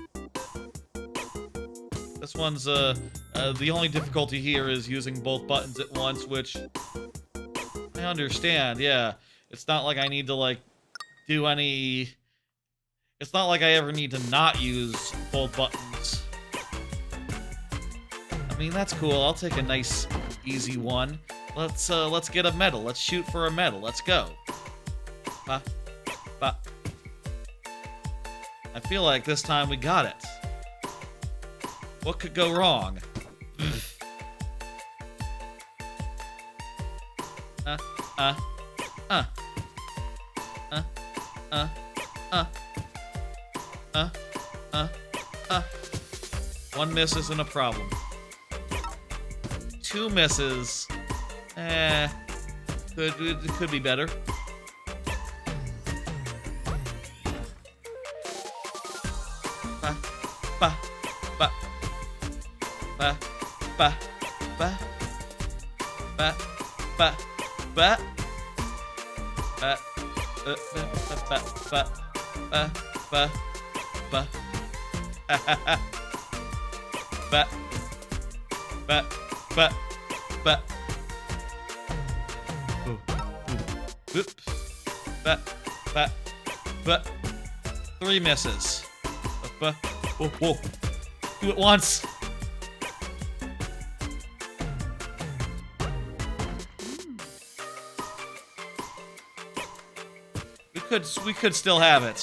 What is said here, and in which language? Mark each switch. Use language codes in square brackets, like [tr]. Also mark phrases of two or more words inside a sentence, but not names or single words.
[en] This one's, the only difficulty here is using both buttons at once, which I understand, yeah. It's not like I need to, like, do any... It's not like I ever need to not use both buttons. I mean, that's cool. I'll take a nice, easy one. Let's get a medal. Let's shoot for a medal. Let's go. Ba, ba. I feel like this time we got it. What could go wrong? One miss isn't a problem. 2 misses. Could be better. Ba, ba, ba, ba, ba, ba, ba, ba, ba, ba, ba, ba, ba, ba, ba, ba, ba. Oops. Ba, But 3 misses. Whoa, whoa. Do it once. We could still have it.